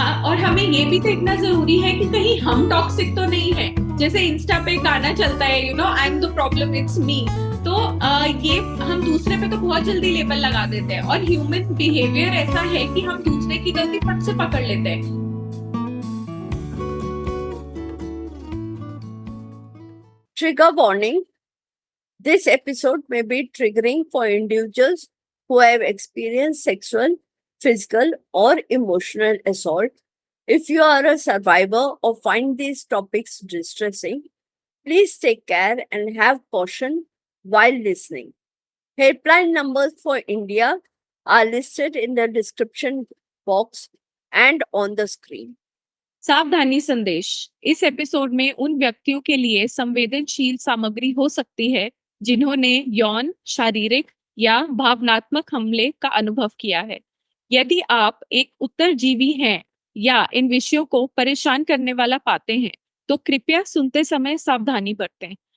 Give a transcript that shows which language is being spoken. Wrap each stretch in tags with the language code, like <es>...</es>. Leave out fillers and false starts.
<hi>और हमें ये भी देखना जरूरी है कि कहीं हम टॉक्सिक तो नहीं है। जैसे इंस्टा पे गाना चलता है,</hi> <en>I am the problem, it's me.</en> <hi>तो ये हम दूसरे पे तो बहुत जल्दी लेबल लगा देते हैं, और ह्यूमन बिहेवियर ऐसा है कि हम दूसरे की गलती फट से पकड़ लेते हैं।</hi> <en>Trigger warning: this episode may be triggering for individuals who have experienced sexual, physical, or emotional assault. If you are a survivor or find these topics distressing, please take care and have caution while listening. Helpline numbers for India are listed in the description box and on the screen.</en> <hi>सावधानी संदेश: इस episode में उन व्यक्तियों के लिए संवेदनशील सामग्री हो सकती है जिन्होंने यौन, शारीरिक या भावनात्मक हमले का अनुभव किया है। यदि आप एक उत्तरजीवी हैं या इन विषयों को परेशान करने वाला पाते हैं, तो कृपया सुनते समय सावधानी बरतें।</hi>